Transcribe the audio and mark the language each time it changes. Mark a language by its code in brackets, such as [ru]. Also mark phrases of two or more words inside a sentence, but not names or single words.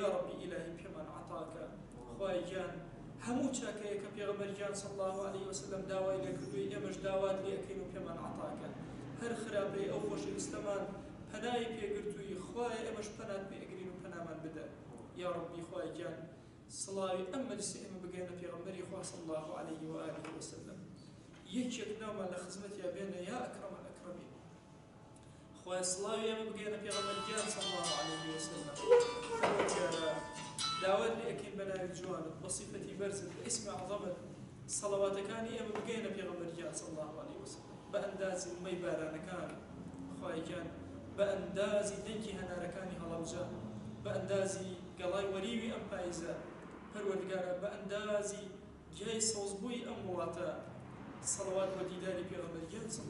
[ar] ڕەبی ئیلاهی [ckb] پێمان عەتاکە خوای گیان هەموو چاکەیە کە پێغەمبەر گیان [ar] صلی الله عليه وسلم [ckb] داوای لێ کردووی ئێمەش داوات لێ ئەکەین و پێمان عەتاکە هەر خراپەی ئەو خۆشەویستەمان پەنای پێگرتووی خوای ئێمەش پەنات پێ ئەگرین و پەنامان بدە [ar] یا ڕەبی [ckb] خوای گیان سڵاوی ئەم مەجلیسە ئێمە بگەینە پێغەمبەری خوا [ar] صلی الله عليه وآله وسلم [ckb] یەکێک ناومان لە خزمەتیا بێنە [ar] یا ئەکرەم الأکرەمین [ckb] خوای سڵاوی ئێمە بگەینە پێغەمبەر گیان [ar] صلی الله عليه وسلم [ckb] داوات لێ ئەکەین بە ناوی جوانت بەصیفەتی بەرزت بە ئیسمی عەظەمت سەڵەواتەکانی ئێمە بگەینە پێغەمبەر گیان [ar] صلی الله عليه وسلم [ckb] بە ئەندازی مەی بارانەکان خوای گیان بە ئەندازی دەنگی هەنارەکانی هەڵەبجە بە ئەندازی گەڵای وەریوی ئەم پاییزە پەروەردگارە بە ئەندازی گیای سەوزبووی ئەم وڵاتە سەڵەوات بە دیداری پێغەمبەر گیان صلی